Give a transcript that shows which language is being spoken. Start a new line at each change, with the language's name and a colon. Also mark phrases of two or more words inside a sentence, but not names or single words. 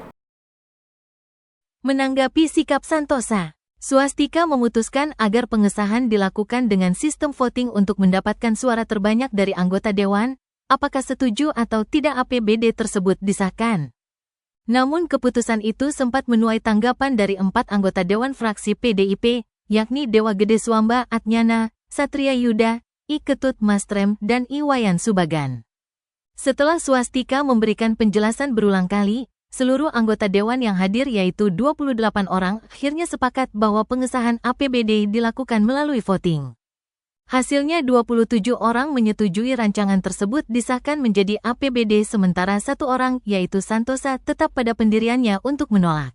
Indonesian: Menanggapi sikap Santosa, Swastika memutuskan agar pengesahan dilakukan dengan sistem voting untuk mendapatkan suara terbanyak dari anggota dewan, apakah setuju atau tidak APBD tersebut disahkan. Namun keputusan itu sempat menuai tanggapan dari 4 anggota dewan fraksi PDIP, yakni Dewa Gede Swamba Atnyana, Satria Yuda, I Ketut Mastrem, dan I Wayan Subagan. Setelah Swastika memberikan penjelasan berulang kali, seluruh anggota dewan yang hadir yaitu 28 orang akhirnya sepakat bahwa pengesahan APBD dilakukan melalui voting. Hasilnya 27 orang menyetujui rancangan tersebut disahkan menjadi APBD sementara 1 orang yaitu Santosa tetap pada pendiriannya untuk menolak.